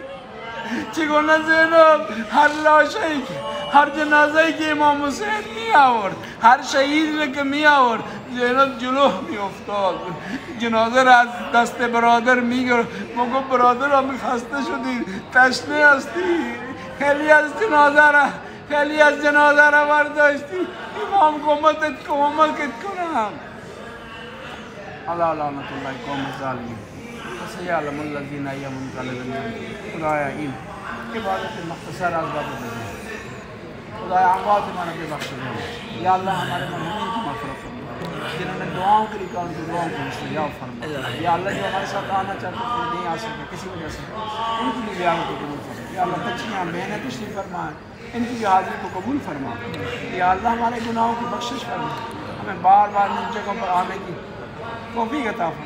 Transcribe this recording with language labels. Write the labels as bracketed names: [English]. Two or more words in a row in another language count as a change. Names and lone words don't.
[Persian] چگونه زینب هر لاشه‌ای که هر جنازه‌ای که امام حسین می آورد، هر شهید را که می آورد، زینب جلو می افتاد، جنازه را از دست برادر می گرفت. ما گفت برادر هم خسته شدی، تشنه هستی، خیلی از جنازه را برداشتی، امام کمکت کنم. [Arabic] اللہ لعنت اللہ قوم الظالمین. سیعلم الذین ینقلبون. [Persian] خدایا این عبادت مختصر از باب بزن. خدایا اموات من [Urdu] بھی بخش دے. یا اللہ ہمارے مرحومین کی مغفرت فرما، جنہوں نے دعاؤں کے لیے کہا ان کی دعاؤں کو استجاب فرما. یا اللہ جو ہمارے ساتھ آنا چاہتے تھے نہیں آ سکے کسی وجہ سے، ان کی بھی بیان کو قبول فرما. یا اللہ بچیاں بہنیں تشریف فرما، ان کی بھی حاضری کو قبول فرما. یا اللہ ہمارے گناہوں کی بخشش فرما، ہمیں بار بار ان جگہوں پر آنے کی توفیق عطا فرما.